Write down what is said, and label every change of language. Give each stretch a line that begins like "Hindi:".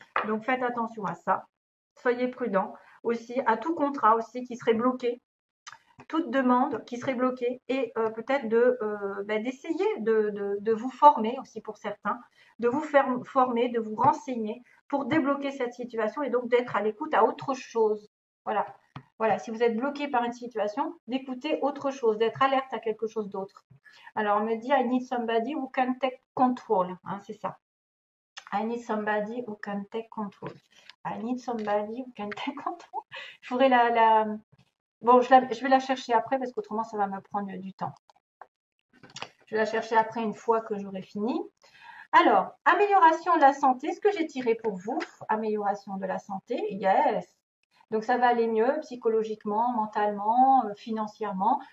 French: Donc faites attention à ça, soyez prudents aussi, à tout contrat aussi qui serait bloqué, toute demande qui serait bloquée et peut-être d'essayer de vous former aussi pour certains, de vous faire former, de vous renseigner pour débloquer cette situation et donc d'être à l'écoute à autre chose. Voilà. Voilà, si vous êtes bloqué par une situation, d'écouter autre chose, d'être alerte à quelque chose d'autre. Alors, on me dit,
English: I need somebody who can take control.
French: Hein, c'est ça.
English: I need somebody who can take control. I need somebody who can take control.
French: Je pourrais Bon, je vais la chercher après parce qu'autrement, ça va me prendre du temps. Je vais la chercher après une fois que j'aurai fini. Alors, amélioration de la santé, ce que j'ai tiré pour vous, amélioration de la santé, yes. Donc, ça va aller mieux psychologiquement, mentalement, financièrement.